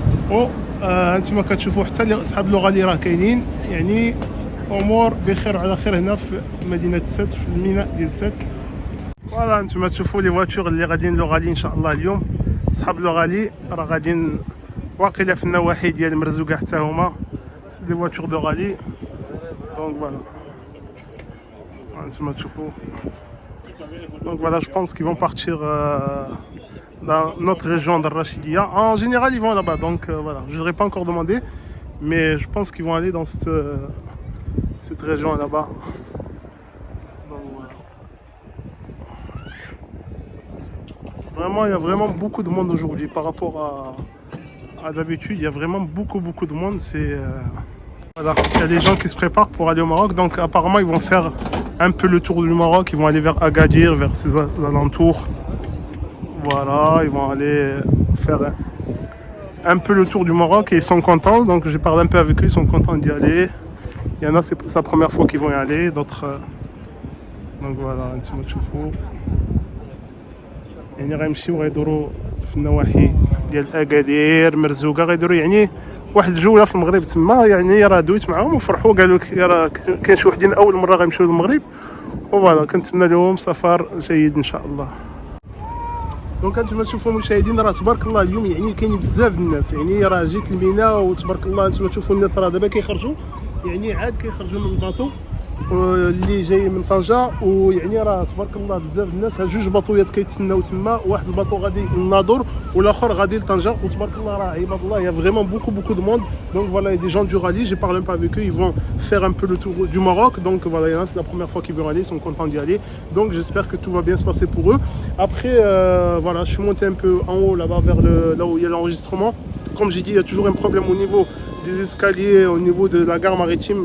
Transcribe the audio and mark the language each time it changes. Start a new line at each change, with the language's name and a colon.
Arabic: و انتما كتشوفوا حتى اصحاب اللغه اللي راه كاينين، يعني امور بخير وعلى خير هنا في مدينه سات، في الميناء ديال سات. فوالا انتما تشوفوا لي فواتور اللي غاديين لوغالي ان شاء الله. اليوم اصحاب لوغالي راه غاديين واقيلا في النواحي ديال مرزوقه حتى هما لي فواتور لوغالي. دونك فوالا انتما تشوفوا.
French: Donc voilà, je pense qu'ils vont partir dans notre région d'Al-Rachidia. En général, ils vont là-bas. Donc voilà, je ne l'aurais pas encore demandé, mais je pense qu'ils vont aller dans cette région là-bas. Donc voilà. Vraiment, il y a vraiment beaucoup de monde aujourd'hui par rapport à d'habitude. Il y a vraiment beaucoup de monde. Voilà, il y a des gens qui se préparent pour aller au Maroc. Donc apparemment, ils vont faire un peu le tour du Maroc. Ils vont aller vers Agadir, vers ses alentours. Voilà, ils vont aller faire un peu le tour du Maroc et ils sont contents. Donc j'ai parlé un peu avec eux, ils sont contents d'y aller. Il y en a, c'est sa première fois qu'ils vont y aller. D'autres. Donc voilà, un petit mot de choufou.
Arabic: يعني غيمشيو غيدوروا في النواحي ديال اكادير مرزوقه، غيدوروا يعني واحد الجوله في المغرب تما. يعني راه دويت معاهم وفرحوا، قالوا لك راه كاين شي وحدين اول مره غيمشيو للمغرب. وفوالا كنتمنى لهم سفر جيد ان شاء الله. دونك انتما تشوفوا مشاهدين راه تبارك الله اليوم يعني كاين بزاف الناس. يعني راه جيت الميناء وتبارك الله انتما تشوفوا الناس راه دابا كيخرجوا، يعني عاد كيخرجوا من الباطو اللي جاي من طنجه. ويعني راه تبارك الله بزاف الناس. ها جوج باطويات كيتسناو تما، واحد الباطو غادي للناظور والاخر غادي لطنجه. وتبارك الله راه عباد الله يا فريمون
French: beaucoup de monde. Donc voilà, il y a des gens du rallye, j'ai parlé un peu avec eux, ils vont faire un peu le tour du Maroc. Donc voilà, il y en a, c'est la première fois qu'ils vont aller, ils sont contents d'y aller. Donc j'espère que tout va bien se passer pour eux. Après voilà, je suis monté un peu en haut là-bas vers là où il y a l'enregistrement. Comme j'ai dit, il y a toujours un problème au niveau des escaliers, au niveau de la gare maritime.